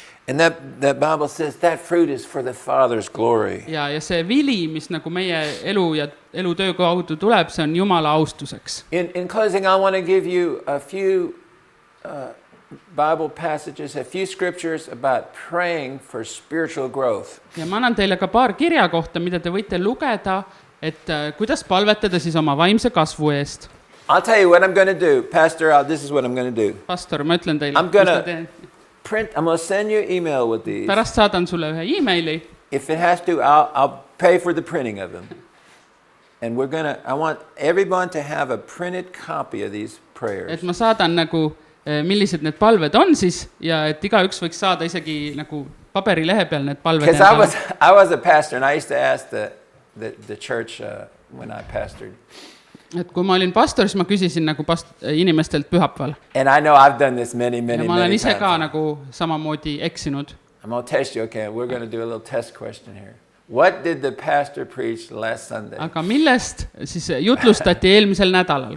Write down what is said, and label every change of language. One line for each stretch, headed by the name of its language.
English: And that Bible says that fruit is for the Father's glory.
Estonian: Ja see vili, mis nagu meie elu ja elutöö kaudu tuleb, see on Jumala austuseks.
English: In closing, I want to give you a few Bible passages, a few scriptures about praying for spiritual growth.
Estonian: Ja ma annan teile ka paar kirja kohta, mida te võite lugeda, et kuidas palvetada siis oma vaimse kasvu eest.
English: I'll tell you what I'm going to do. Pastor, this is what I'm going to do.
Estonian: Pastor, ma ütlen teile,
English: I'm going to send you an email with these.
Estonian: Pärast saadan sulle ühe emaili.
English: If it has to, I'll pay for the printing of them. And I want everyone to have a printed copy of these prayers.
Estonian: Et ma saadan nagu, millised need palved on siis, ja et igaüks võiks saada isegi nagu paberilehe peal need palved.
English: Because I was a pastor and I used to ask the church when I pastored.
Estonian: Et kui ma olin pastor, siis ma küsisin nagu inimestelt pühapäeval.
English: And I know I've done this many
Estonian: Ja ma olen ise
English: times.
Estonian: ka nagu samamoodi eksinud.
English: I'm going to test you, okay? We're going to do a little test question here. What did the pastor preach last Sunday?
Estonian: Aga millest siis jutlustati eelmisel nädalal?